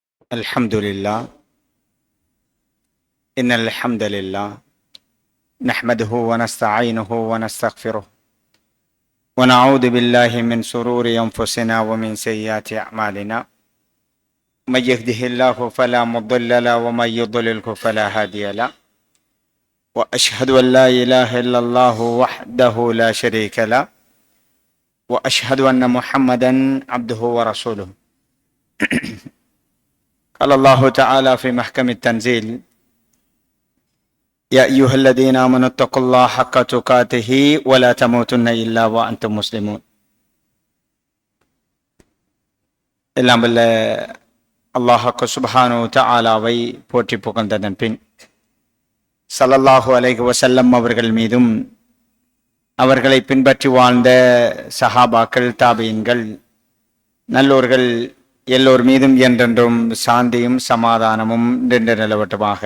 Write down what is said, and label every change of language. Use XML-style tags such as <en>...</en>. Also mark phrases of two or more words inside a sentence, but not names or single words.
<ar>الحمد لله إن الحمد لله نحمده ونستعينه ونستغفره ونعوذ بالله من شرور أنفسنا ومن سيئات أعمالنا من يهده الله فلا مضل له ومن يضلله فلا هادي له وأشهد أن لا إله إلا الله وحده لا شريك له وأشهد أن محمدا عبده ورسوله قال الله تعالى في محكم التنزيل يا أيها الذين آمنوا اتقوا الله حق تقاته ولا تموتن إلا وأنتم مسلمون.</ar> <ta>எல்லாம் வல்ல அல்லாஹ் சுப்ஹானஹு தஆலாவை போற்றி புகழ்ந்ததன் பின் ஸல்லல்லாஹு அலைஹி வஸல்லம் அவர்கள் மீதும் அவர்களை பின்பற்றி வாழ்ந்த சஹாபாக்கள், தாபீன்கள், நல்லோர்கள் எல்லோர் மீதும் என்றென்றும் சாந்தியும் சமாதானமும் நின்று நிலவட்டுமாக.</ta>